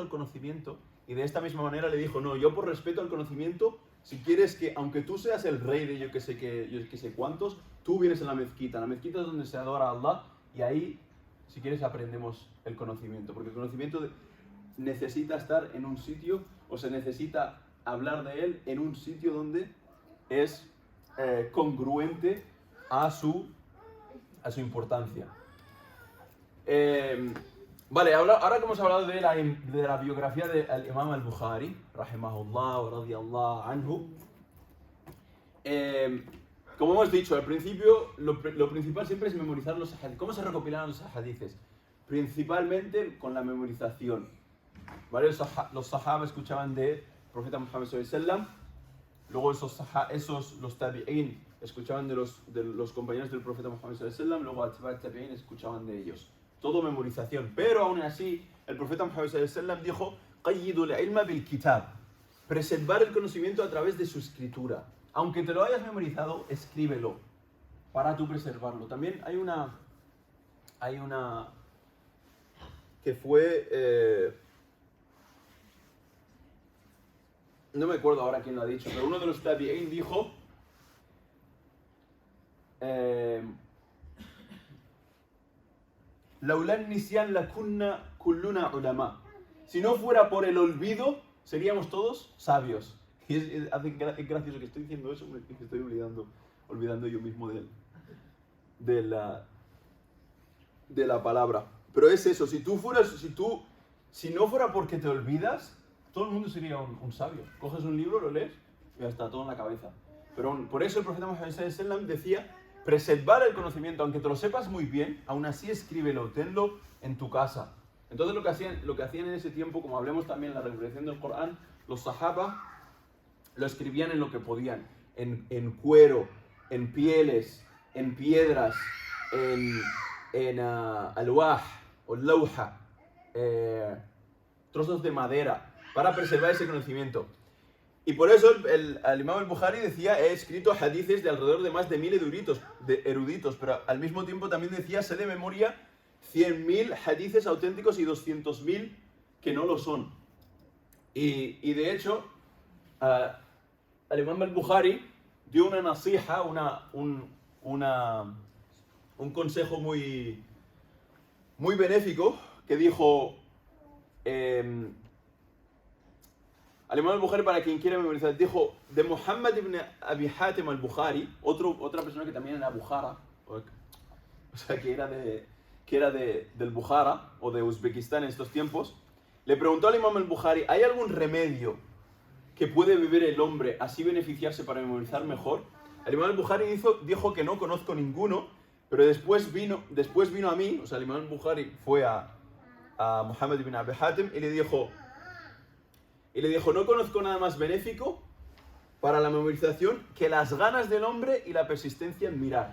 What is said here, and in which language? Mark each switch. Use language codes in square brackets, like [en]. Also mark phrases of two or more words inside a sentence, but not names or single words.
[es] al conocimiento, y de esta misma manera le dijo, no, yo por respeto al conocimiento, si quieres que, aunque tú seas el rey de yo que sé cuántos, tú vienes a la mezquita es donde se adora a Allah, y ahí, si quieres, aprendemos el conocimiento, porque el conocimiento necesita estar en un sitio, o se necesita hablar de él en un sitio donde es congruente a su importancia. Vale, ahora que hemos hablado de la biografía del Imam al-Bukhari, [ar] رحمه الله ورضي الله عنه, [es] como hemos dicho al principio, lo principal siempre es memorizar los hadiths. ¿Cómo se recopilaron los hadiths? Principalmente con la memorización. ¿Vale? Los sahaba escuchaban del profeta Muhammad [ar] صلى الله عليه وسلم, [es] luego los tabi'in escuchaban de los compañeros del profeta Muhammad [ar] صلى الله عليه وسلم, [es] luego [ar] أتباع التابعين [es] escuchaban de ellos. Todo memorización, pero aún así el profeta Muhammad [ar] صلى الله عليه وسلم [es] dijo [ar] قيدوا العلم بالكتاب, [es] preservar el conocimiento a través de su escritura. Aunque te lo hayas memorizado, escríbelo para tú preservarlo. También hay una que fue no me acuerdo ahora quién lo ha dicho, pero uno de los tabi'in dijo [ar] لولا النسيان لكنا كلنا علماء. [es] Si no fuera por el olvido, seríamos todos sabios. Y es gracioso que estoy diciendo eso, que estoy olvidando yo mismo de la palabra. Pero es eso, si no fuera porque te olvidas, todo el mundo sería un sabio. Coges un libro, lo lees y ya está todo en la cabeza. Pero por eso el profeta Muhammad [ar] صلى الله عليه وسلم [es] decía preservar el conocimiento, aunque te lo sepas muy bien, aún así escríbelo, tenlo en tu casa. Entonces lo que hacían en ese tiempo, como hablemos también en la revelación del Corán, los sahaba lo escribían en lo que podían, en cuero, en pieles, en piedras, en alwah o lauha, trozos de madera, para preservar ese conocimiento. Y por eso el Imam al-Bukhari decía, he escrito hadices de alrededor de más de 1000 eruditos, pero al mismo tiempo también decía, sé de memoria 100.000 hadices auténticos y 200.000 que no lo son. Y de hecho, el Imam al-Bukhari dio una nasiha, un consejo muy benéfico, que dijo, al Imam al-Bukhari, para quien quiera memorizar, dijo de Muhammad ibn Abi Hatim al-Bukhari, otra persona que también era Bukhara, o sea, que era del Bukhara o de Uzbekistán en estos tiempos, le preguntó al Imam al-Bukhari, ¿hay algún remedio que puede beber el hombre así beneficiarse para memorizar mejor? El Imam al-Bukhari dijo que no conozco ninguno, pero después vino a mí, o sea, el Imam al-Bukhari fue a Muhammad ibn Abi Hatim y le dijo, no conozco nada más benéfico para la memorización que las ganas del hombre y la persistencia en mirar.